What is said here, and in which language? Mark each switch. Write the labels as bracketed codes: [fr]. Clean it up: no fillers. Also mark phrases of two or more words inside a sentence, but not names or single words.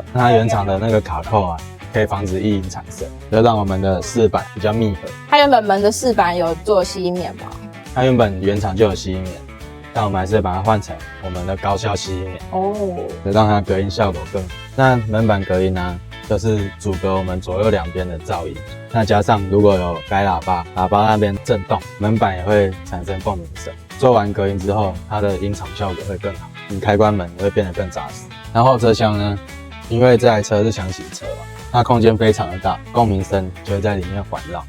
[zh] 那它原厂的那個卡扣啊，可以防止異音產生，就讓我們的飾板比較密合。它原本門的飾板有做吸音棉吗？它原本原厂就有吸音棉，但我們還是把它換成我們的高效吸音棉就讓它隔音效果更好。那門板隔音呢，就是阻隔我們左右兩邊的噪音。那加上如果有開喇叭那邊震動，門板也會產生共鳴聲。做完隔音之後，它的音場效果會更好，你開關門也會變得更扎實。然後後車廂呢，因為這台車是廂型車嘛，它空間非常的大，共鳴聲就會在裡面環繞。